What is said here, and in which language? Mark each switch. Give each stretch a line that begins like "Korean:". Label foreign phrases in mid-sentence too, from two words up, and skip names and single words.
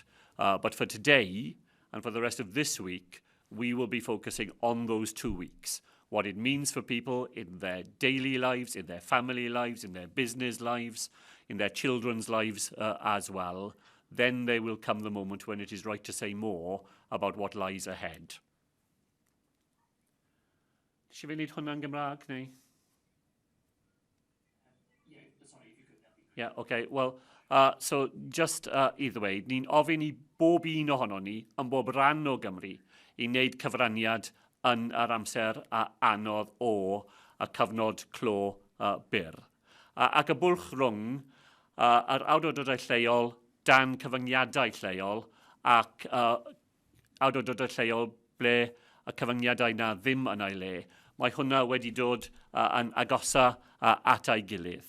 English: But for today and for the rest of this week, we will be focusing on those 2 weeks, what it means for people in their daily lives, in their family lives, in their business lives, in their children's lives as well. Then there will come the moment when it is right to say more about what lies ahead.
Welsh: Nes i fynd hwnna'n Gymraeg, neu?
English: Sorry, if you could, that'd be great. Yeah, okay. Well, so just
Welsh: i ddweud, ni'n ofyn i bob un ohono ni yn bob ran o Gymru i wneud cyfraniad yn yr amser anodd o y cyfnod clo byr. Ac y bwlch rhwng yr awdurdodau lleol dan cyfyngiadau lleol ac awdurdodau lleol ble y cyfyngiadau na ddim yn ei le, mae hwnna wedi dod yn agosa at ei gilydd.